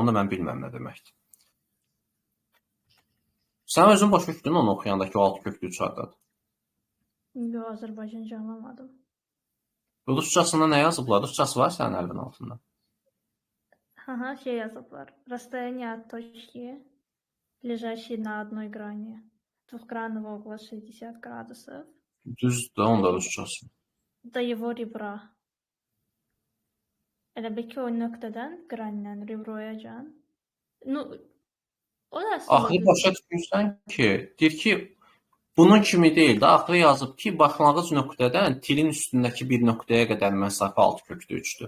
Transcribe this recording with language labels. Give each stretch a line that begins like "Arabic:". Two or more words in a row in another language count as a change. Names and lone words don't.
Azerbaijani: Onu da mən bilməm nə deməkdir. Sən özün başa düşdün onu oxuyandakı o 6 köklü uçardadır. Yox, Azərbaycanca anlamadım. Rusçasında nə yazıblar? Rusçası var sənin əlinin altında? Şey yazıblar.
Russian: Расстояние от точки, лежащей на одной грани двухгранного угла 60 градусов.
Azerbaijani: Düzdür, onda Rusçası.
Russian: До его ребра.
Azerbaijani: Elə bil ki, o nöqtədən, qrandan rebroyacan. O da aslında... Axırı başa düşürsən ki, deyir ki, bunun kimi deyil də, axırı yazıb ki, başlanğıc nöqtədən tilin üstündəki bir nöqtəyə qədər məsafə 6 köklü 3-dür.